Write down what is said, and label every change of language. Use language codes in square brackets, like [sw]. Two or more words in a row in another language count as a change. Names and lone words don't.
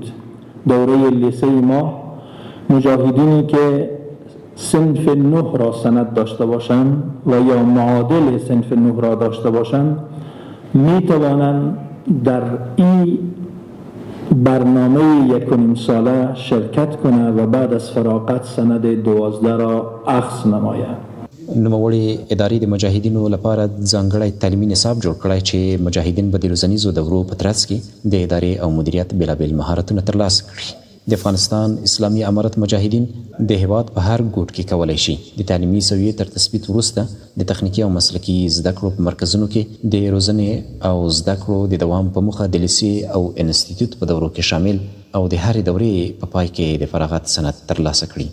[fa] دوره لیسه ما مجاهدینی که صنف 9 را سند داشته باشند و یا معادل صنف 9 را داشته باشند می توانند در این برنامه 1.5 ساله شرکت کنه و بعد از فراغت سند 12 را اخذ نماید. [ps] نوموړي ادارې د مجاهدینو لپاره ځانګړی تعلیمي نصاب جوړ کړی چې مجاهدین به د روزنیزو دورو په ترڅ کې د ادارې او مدیریت بېلابېل مهارتونه ترلاسه کړي. د افغانستان اسلامي امارت مجاهدین د هیواد په هر ګوټ کې کولی شي د تعلیمي سویې تر تثبیت وروسته د تخنیکي او مسلکي زده کړو په مرکزونو کې د روزنې او زده کړو د دوام په موخه د لیسې او انسټیټیوټ په دورو کې شامل او د هرې دورې په پای کې د فراغت سند ترلاسه کړي.